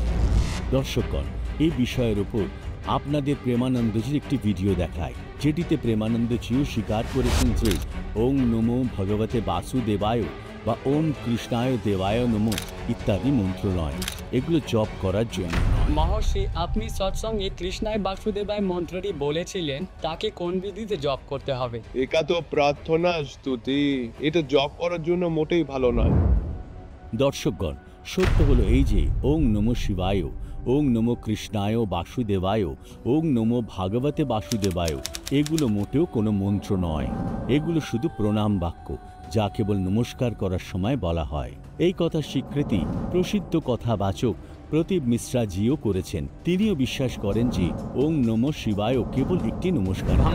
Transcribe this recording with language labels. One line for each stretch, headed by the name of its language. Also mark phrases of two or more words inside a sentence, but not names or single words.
Bangla: দর্শকগণ, এই বিষয়ের উপর আপনাদের প্রেমানন্দজির একটি ভিডিও দেখায়, যেটিতে প্রেমানন্দজিও স্বীকার করেছেন যে
Sanskrit: ওং নমো ভগবতে বাসুদেবায়
Bangla: বা
Sanskrit: ওম কৃষ্ণায় দেবায় নমো
Bangla: ইত্যাদি মন্ত্র নয়, এগুলো জপ করার জন্য। মহর্ষি, আপনি সৎসঙ্গে
Sanskrit: কৃষ্ণায় বাসুদেবায়
Bangla: মন্ত্রটি বলেছিলেন, তাকে কোন বিধিতে জপ করতে হবে? এটা তো প্রার্থনা স্তুতি, এটা জপ করার জন্য মোটেই ভালো নয়। দর্শকগণ, সত্য হলো এই যে
Sanskrit: ওং নমো শিবায়, ওং নমো কৃষ্ণায় বাসুদেবায়, ওং নমো ভাগবতে বাসুদেবায়
Bangla: এগুলো মোটেও কোনো মন্ত্র নয়। এগুলো শুধু প্রণাম বাক্য, যা কেবল নমস্কার করার সময় বলা হয়। এই কথার স্বীকৃতি প্রসিদ্ধ কথাবাচক প্রদীপ মিশ্রাজিও করেছেন। তিনিও বিশ্বাস করেন যে
Sanskrit: ওং নমো শিবায়
Bangla: কেবল একটি নমস্কার।